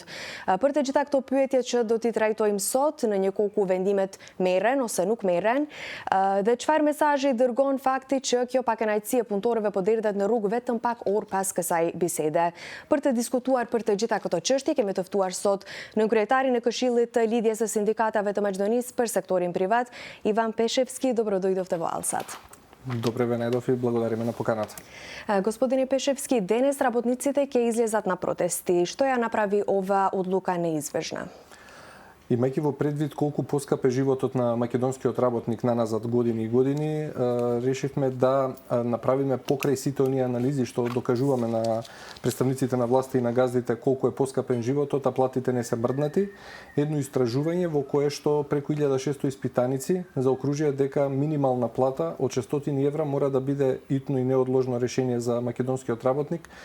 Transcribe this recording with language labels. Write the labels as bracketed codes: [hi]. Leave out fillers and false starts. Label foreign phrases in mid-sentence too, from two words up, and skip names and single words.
[sq] Për të gjitha këto pyetje që do t'i trajtojmë sot në një kohë ku vendimet merren ose nuk merren, dhe çfarë mesazhi dërgon fakti që kjo pakënaqësi e punëtorëve po derdhet në rrugë vetëm pak orë pas kësaj bisede. Për të diskutuar për të gjitha këto çështje kemi të ftuar sot nënkryetarin e Këshillit të lidhjes së sindikatave të Maqedonisë për sektorin privat, Ivan Peshevski. [mk] Dobrodoјдовте во Алсат. Добре ве најдов и благодариме на поканата. Господине Пешевски, денес работниците ќе излезат на протести. Што ја направи ова одлука неизвежна? Имајќи во предвид колку поскап е животот на македонскиот работник наназад години и години, решивме да направиме покрај сите оние анализи што докажуваме на представниците на власта и на газдите колку е поскапен животот, а платите не се мрднати, едно истражување во кое што преку 1600 испитаници заокружија дека минимална плата од 600 евра мора да биде итно и неодложно решение за македонскиот работник,